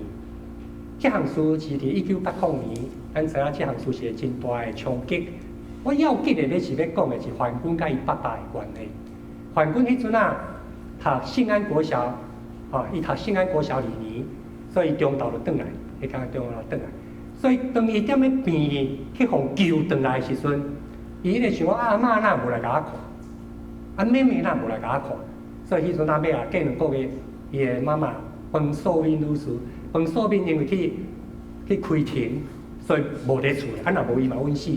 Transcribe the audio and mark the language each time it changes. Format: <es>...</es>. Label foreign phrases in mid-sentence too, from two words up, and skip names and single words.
<nan>这项事是伫1980年，咱知影这项事是个真大的冲击。我要紧的要是要讲的是梵本甲伊爸爸的关系。梵本迄阵读信安国小，伊读信安国小2年，所以中昼就转来，迄天中午就转来。所以当伊踮咧病去互救转来的时阵，伊咧想讲阿嬷哪无来甲我看，妹妹哪无来甲我看，所以迄阵尾过2个月，伊的妈妈彭素敏女士，彭素敏因为去开庭，所以无伫厝，若无伊嘛稳死的。</nan>